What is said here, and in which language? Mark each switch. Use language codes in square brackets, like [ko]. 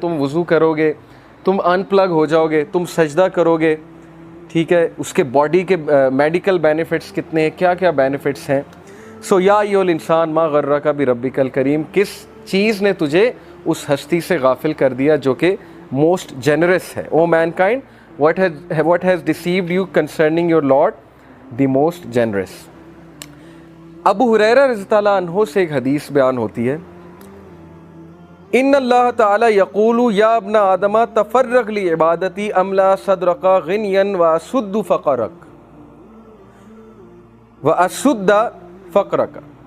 [ur] تم وضو کرو گے، تم ان پلگ ہو جاؤ گے، تم سجدہ کرو گے، ٹھیک ہے، اس کے باڈی کے میڈیکل بینیفٹس کتنے ہیں، کیا کیا بینیفٹس ہیں. سو [ar] یا ایھا الانسان ما غرک بربک الکریم، [ur] کس چیز نے تجھے اس ہستی سے غافل کر دیا جو کہ موسٹ جنرس ہے. [en] O mankind what has deceived you concerning your Lord the most generous. [ur] ابو ہریرہ رضی اللہ عنہ سے ایک حدیث بیان ہوتی ہے، [ar] ان اللہ تعالی یقول یا ابن آدم تفرغ لعبادتی املا صدرک غنیا واسد فقرک واسد فقرک.